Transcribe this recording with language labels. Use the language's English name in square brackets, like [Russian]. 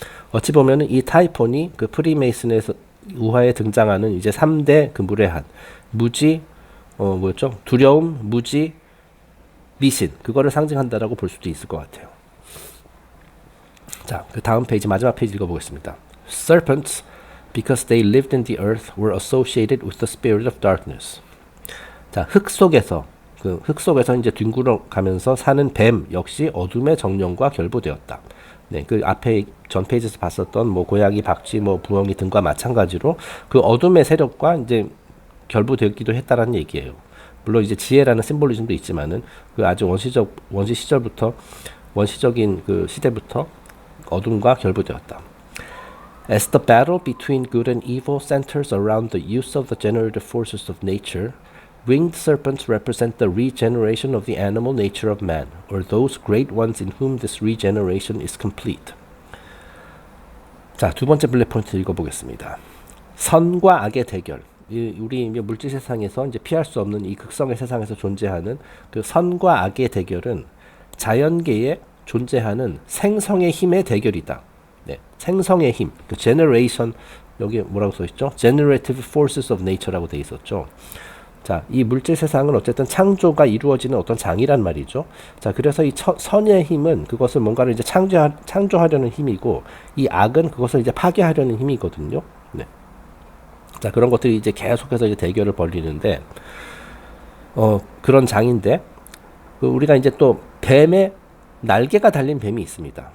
[Korean] 어찌 보면은 이 타이폰이 그 프리메이슨에서 우화에 등장하는 이제 3대 그 무례한, 무지, 뭐였죠? 두려움, 무지, 미신, 그거를 상징한다라고 볼 수도 있을 것 같아요. 자, 그 다음 페이지 마지막 페이지 읽어보겠습니다. [English] Serpents, because they lived in the earth, were associated with the spirit of darkness. [Korean] 자, 흙 속에서 이제 뒹굴어 가면서 사는 뱀 역시 어둠의 정령과 결부되었다. 네, 그 앞에 전 페이지에서 봤었던 뭐 고양이, 박쥐, 뭐 부엉이 등과 마찬가지로 그 어둠의 세력과 이제 결부되기도 했다라는 얘기예요. 물론 이제 지혜라는 심볼리즘도 있지만은 그 아주 원시적인 그 시대부터 어둠과 결부되었다. [English] As the battle between good and evil centers around the use of the generative forces of nature, winged serpents represent the regeneration of the animal nature of man, or those great ones in whom this regeneration is complete. [Korean] 자, 두 번째 블랙 포인트 읽어보겠습니다. 선과 악의 대결. 우리 물질 세상에서 이제 피할 수 없는 이 극성의 세상에서 존재하는 그 선과 악의 대결은 자연계에 존재하는 생성의 힘의 대결이다. 네, 생성의 힘, 그 generation, 여기 뭐라고 써 있죠? [English] Generative forces of nature [Korean] 라고 돼 있었죠. 자, 이 물질 세상은 어쨌든 창조가 이루어지는 어떤 장이란 말이죠. 자, 그래서 이 선의 힘은 그것을 뭔가를 이제 창조하려는 힘이고, 이 악은 그것을 이제 파괴하려는 힘이거든요. 네. 자, 그런 것들이 이제 계속해서 이제 대결을 벌이는데, 그런 장인데, 우리가 이제 또 뱀의 날개가 달린 뱀이 있습니다.